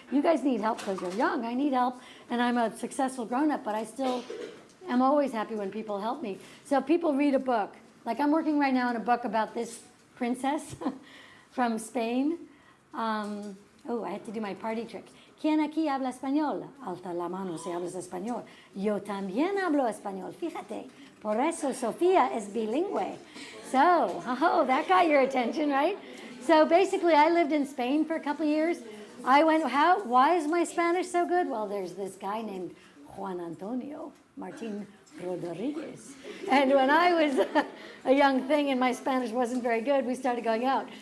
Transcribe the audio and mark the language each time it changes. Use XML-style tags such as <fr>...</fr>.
<en>You guys need help because you're young. I need help, and I'm a successful grown-up, but I still am always happy when people help me. So if people read a book, I'm working right now on a book about this princess from Spain. I have to do my party trick.</en> <es>¿Quién aquí habla español? Alta la mano si hablas español. Yo también hablo español, fíjate. Por eso Sofía es bilingüe.</es> <en>So, that got your attention, right? So basically, I lived in Spain for a couple of years. I went, why is my Spanish so good? Well, there's this guy named Juan Antonio Martin Rodriguez. And when I was a young thing and my Spanish wasn't very good, we started going out.</en>